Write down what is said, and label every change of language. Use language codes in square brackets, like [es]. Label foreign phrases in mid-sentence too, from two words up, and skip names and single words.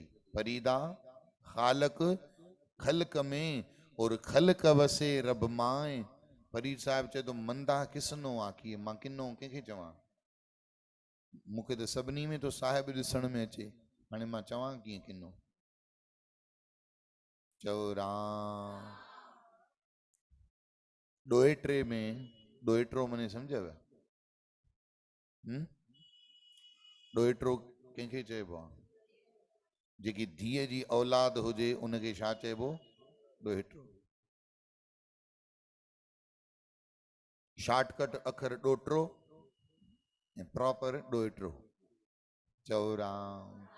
[pa] ਫਰੀਦਾ ਖ਼ਾਲਕ ਖ਼ਲਕ ਮੇਂ ਔਰ ਖ਼ਲਕ ਵਸੇ ਰਬ ਮਾਏ। [sd] फरीद साहिब चए थो [pa] ਮੰਦਾ ਕਿਸਨੋ ਆਖੀ, [sd] मां किनो कंहिंखे चवां? मूंखे त सभिनी में तो साहिब ॾिसण में अचे, हाणे मां चवां कीअं किनो? चओ राम। ॾोहिटे में, ॾोहिटो माने सम्झव? ॾोहिटो कंहिंखे चइबो आहे? जेकी धीअ जी औलाद हुजे उनखे छा चइबो? ॾोहिटो। शॉर्टकट अखर ॾोहिटो ऐं प्रॉपर ॾोहिटो। चओ राम।